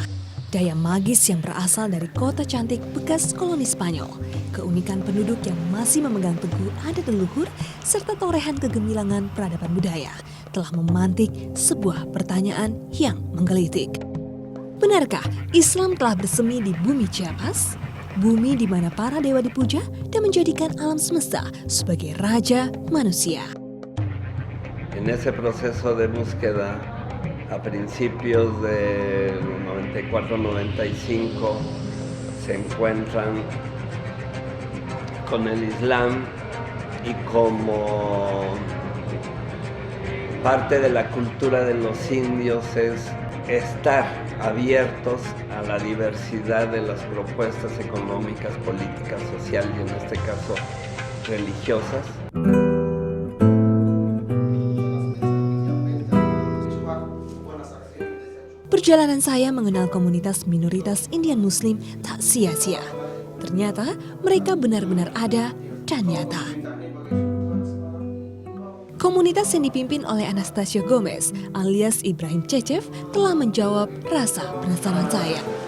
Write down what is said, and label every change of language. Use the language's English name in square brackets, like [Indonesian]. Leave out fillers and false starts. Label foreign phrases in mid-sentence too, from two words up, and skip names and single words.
[Indonesian] Daya magis yang berasal dari kota cantik bekas koloni Spanyol, keunikan penduduk yang masih memegang teguh adat leluhur, serta torehan kegemilangan peradaban budaya telah memantik sebuah pertanyaan yang menggelitik. Benarkah Islam telah bersemi di bumi Chiapas? Bumi di mana para dewa dipuja dan menjadikan alam semesta sebagai raja manusia. [Spanish] En ese proceso de búsqueda, a principios del 94-95, se encuentran con el Islam y como parte de la cultura de los indios es estar abiertos a la diversidad de las propuestas económicas, políticas, sociales y en este caso religiosas. [Indonesian] Perjalanan saya mengenal komunitas minoritas Indian Muslim tak sia-sia. Ternyata mereka benar-benar ada dan nyata. Komunitas yang dipimpin oleh Anastasio Gomez alias Ibrahim Cecef telah menjawab rasa penasaran saya.